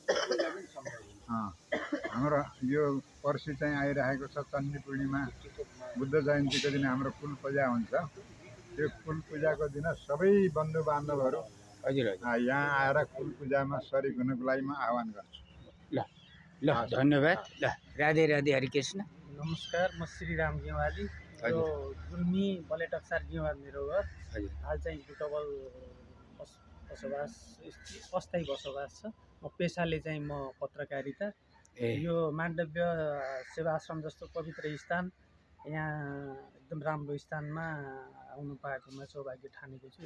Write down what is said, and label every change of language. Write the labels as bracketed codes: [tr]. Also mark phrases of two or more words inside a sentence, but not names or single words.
[ne] हाम्रो यो पर्सि चाहिँ आइरहेको छ चण्डी पूर्णिमा, बुद्ध जयन्तीको दिन हाम्रो कुल पूजा हुन्छ। त्यो कुल पूजाको दिन सबै बन्धु बान्धवहरू हजुर यहाँ आएर कुल पूजामा सरिक हुनको लागि म आह्वान गर्छु। ल धन्यवाद। ल राधे राधे हरे कृष्ण। नमस्कार, म श्रीराम गेवाली। यो गुल्मी बलेटक्सार गेवाल मेरो घर। हाल चाहिँ बुटवल अस्थायी बसोबास छ। म पेसाले चाहिँ म पत्रकारिता। यो माण्डव्य सेवा आश्रम जस्तो पवित्र स्थान, यहाँ एकदम राम्रो स्थानमा आउनु पाएकोमा सौभाग्य ठानेको छु।